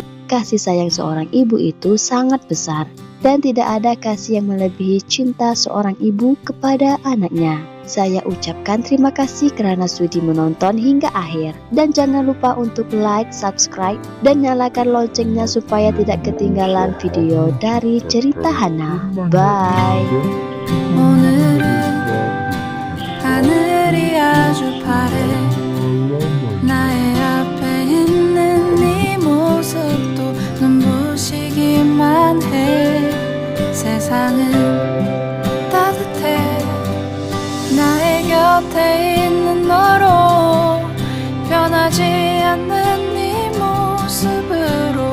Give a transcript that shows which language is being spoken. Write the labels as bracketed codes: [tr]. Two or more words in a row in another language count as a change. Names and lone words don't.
[id] Kasih sayang seorang ibu itu sangat besar, dan tidak ada kasih yang melebihi cinta seorang ibu kepada anaknya. Saya ucapkan terima kasih karena sudi menonton hingga akhir. Dan jangan lupa untuk like, subscribe, dan nyalakan loncengnya supaya tidak ketinggalan video dari cerita Hana. Bye! [ko] 오늘은 하늘이 아주 파래 나의 앞에 있는 네 모습도 눈부시기만 해 세상은 따뜻해 나의 곁에 있는 너로 변하지 않는 네 모습을